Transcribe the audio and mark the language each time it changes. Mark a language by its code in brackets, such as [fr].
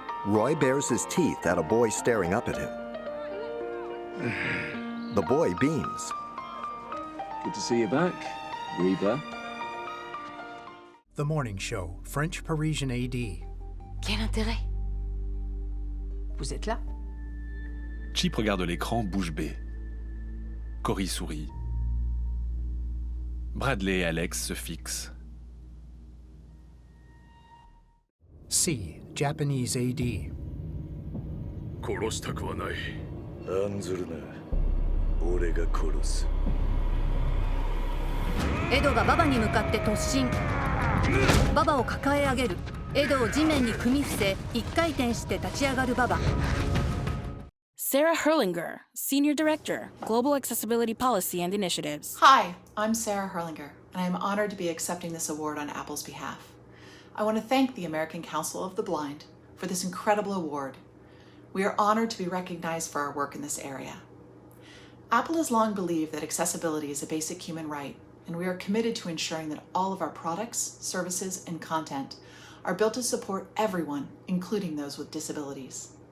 [en] Roy bares his teeth at a boy staring up at him. The boy beams. Good to see you back, Reba. The Morning Show, French Parisian AD. [fr] Quel intérêt? Vous êtes là? Chip regarde l'écran bouche bée. Cory sourit. Bradley et Alex se fixent. [en] C, Japanese AD. [ja] 殺したくはない。案ずるな。俺が殺す。エドがババに向かって突進。ババを抱え上げる。エドを地面に組み伏せ、一回転して立ち上がるババ。 [en] Sarah Herlinger, Senior Director, Global Accessibility Policy and Initiatives. Hi, I'm Sarah Herlinger, and I'm honored to be accepting this award on Apple's behalf. I want to thank the American Council of the Blind for this incredible award. We are honored to be recognized for our work in this area. Apple has long believed that accessibility is a basic human right, and we are committed to ensuring that all of our products, services, and content are built to support everyone, including those with disabilities.